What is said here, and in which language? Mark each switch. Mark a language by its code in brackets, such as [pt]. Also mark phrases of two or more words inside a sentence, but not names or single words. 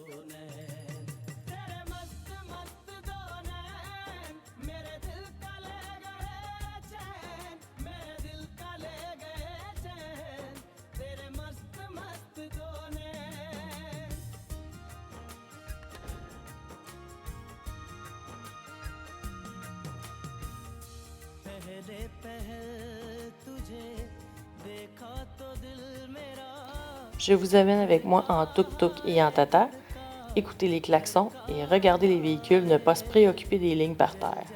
[hi] नैन तेरे मस्त मस्त दो नैन मेरे दिल का ले गए चैन मेरे दिल का ले गए चैन तेरे मस्त मस्त दो नैन पहले पहल तुझे देखा तो दिल मेरा [fr] Je vous amène avec moi en tuk-tuk et en tata, écouter les klaxons et regarder les véhicules ne pas se préoccuper des lignes par terre.